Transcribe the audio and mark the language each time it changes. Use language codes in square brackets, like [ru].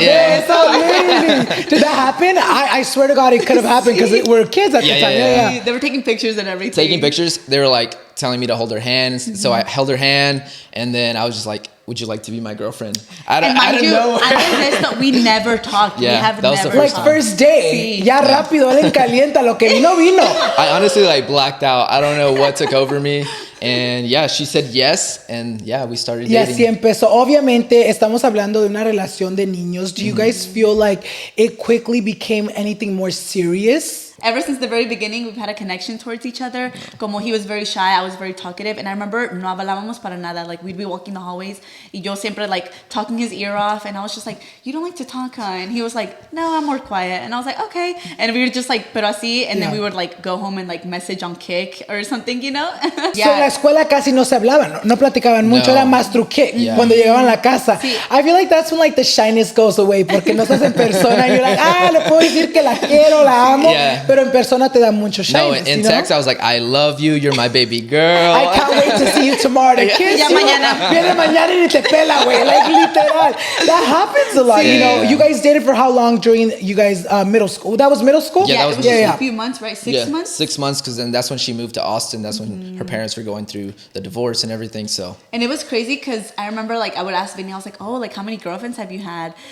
[en] Did that happen? I swear to God, it could have happened because we're kids at the time. They were taking pictures and everything. Taking pictures. They were like telling me to hold her hand. So I held her hand. And then I was just like, would you like to be my girlfriend? I don't know. We never talked. Yeah, we have that was never the first talked. Like first day. [es] Ya rápido, él en calienta, lo que vino, vino. [en] I honestly like blacked out. I don't know what took over me. And yeah, she said yes. And yeah, we started dating. [es] Y así empezó. Obviamente, estamos hablando de una relación de niños. [en] Do you guys feel like it quickly became anything more serious? Ever since the very beginning, we've had a connection towards each other. Como he was very shy, I was very talkative. [es] And I remember no hablábamos para nada. [en] Like, we'd be walking the hallways [es] y yo siempre [en] like talking his ear off. And I was just like, you don't like to talk, huh? And he was like, no, I'm more quiet. And I was like, okay. And we were just like, [es] pero así. [en] And then we would like go home and like message on Kik or something, you know? [es] So en la escuela casi no se hablaban, no platicaban mucho, era más through Kik cuando llegaban a la casa. Sí. [en] I feel like that's when like the shyness goes away, [es] porque no estás en persona [en] and you're like, [es] le puedo decir que la quiero, la amo, pero en persona te da mucho shyness. [en] No, in text I was like, I love you, you're my baby girl. I can't wait to see you tomorrow to kiss you. [es] Viene mañana y ni te pela, güey, [en] like literal. That happens a lot, you know. You guys dated for how long during you guys middle school? That was middle school? Yeah, that was a few months, right? 6 months? 6 months, because then that's when she moved to Austin. That's when her parents were going through the divorce and everything. So and it was crazy because I remember like I would ask Vinny, I was like, oh, like how many girlfriends have you had?